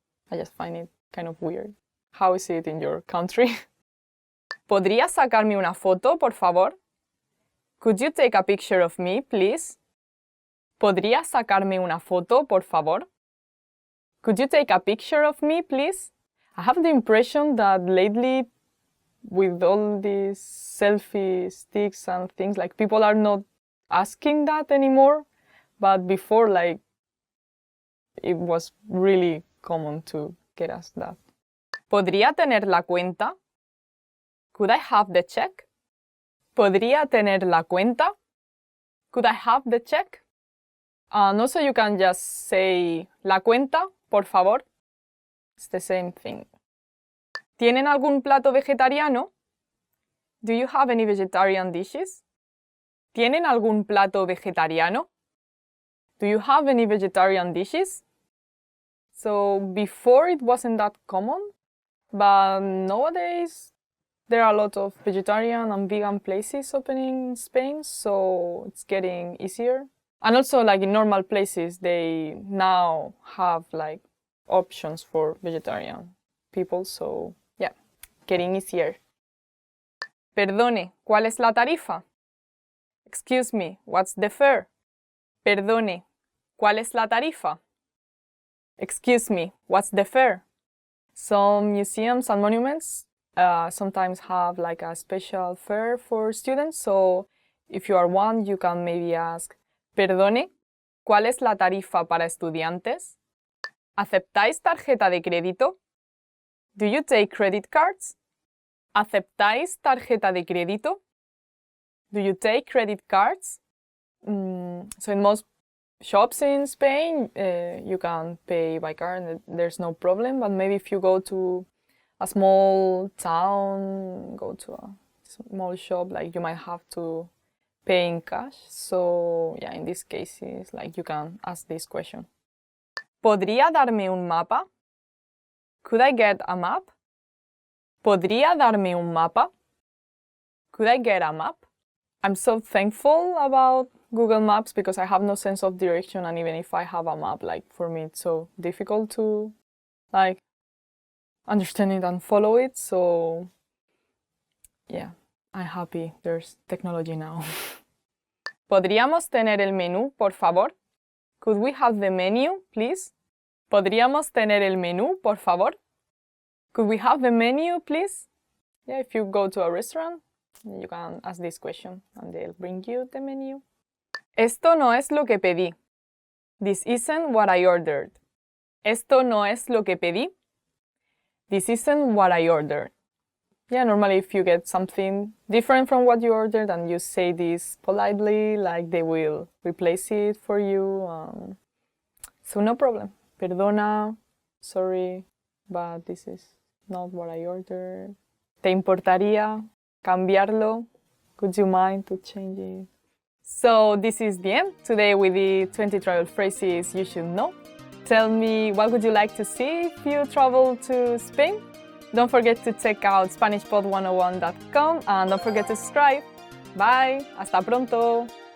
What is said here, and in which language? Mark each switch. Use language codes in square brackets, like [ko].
[en] I just find it kind of weird. How is it in your country? [es] ¿Podrías sacarme una foto, por favor? [en] Could you take a picture of me, please? [es] ¿Podrías sacarme una foto, por favor? [en] Could you take a picture of me, please? I have the impression that lately, with all these selfie sticks and things, like people are not asking that anymore. But before, like, it was really common to get asked that. [es] ¿Podría tener la cuenta? [en] Could I have the check? [es] ¿Podría tener la cuenta? [en] Could I have the check? And also you can just say [es] la cuenta, por favor. [en] It's the same thing. [es] ¿Tienen algún plato vegetariano? [en] Do you have any vegetarian dishes? [es] ¿Tienen algún plato vegetariano? [en] Do you have any vegetarian dishes? So before it wasn't that common, but nowadays there are a lot of vegetarian and vegan places opening in Spain, so it's getting easier. And also, like in normal places, they now have like options for vegetarian people, so yeah, getting easier. [es] Perdone, ¿cuál es la tarifa? [en] Excuse me, what's the fare? [es] Perdone, ¿cuál es la tarifa? [en] Excuse me, what's the fare? Some museums and monuments sometimes have like a special fare for students, so if you are one, you can maybe ask, [es] Perdone, ¿cuál es la tarifa para estudiantes? ¿Aceptáis tarjeta de crédito? [en] Do you take credit cards? [es] ¿Aceptáis tarjeta de crédito? [en] Do you take credit cards? So So in most shops in Spain, you can pay by card and there's no problem. But maybe if you go to a small town, go to a small shop, like you might have to pay in cash. So yeah, in these cases, like you can ask this question. [es] ¿Podría darme un mapa? [en] Could I get a map? [es] ¿Podría darme un mapa? [en] Could I get a map? I'm so thankful about Google Maps because I have no sense of direction, and even if I have a map, like for me it's so difficult to like understand it and follow it. So yeah, I'm happy there's technology now. [es] ¿Podríamos tener el menú, por favor? [en] Could we have the menu, please? [es] ¿Podríamos tener el menú, por favor? [en] Could we have the menu, please? Yeah, if you go to a restaurant, you can ask this question and they'll bring you the menu. [es] Esto no es lo que pedí. [en] This isn't what I ordered. [es] Esto no es lo que pedí. [en] This isn't what I ordered. Yeah, normally if you get something different from what you ordered and you say this politely, like they will replace it for you. So no problem. Perdona, sorry, but this is not what I ordered. [es] ¿Te importaría cambiarlo? [en] Would you mind to change it? So this is the end. Today we did 20 travel phrases you should know. Tell me what would you like to see if you travel to Spain? Don't forget to check out SpanishPod101.com and don't forget to subscribe. Bye. [es] Hasta pronto.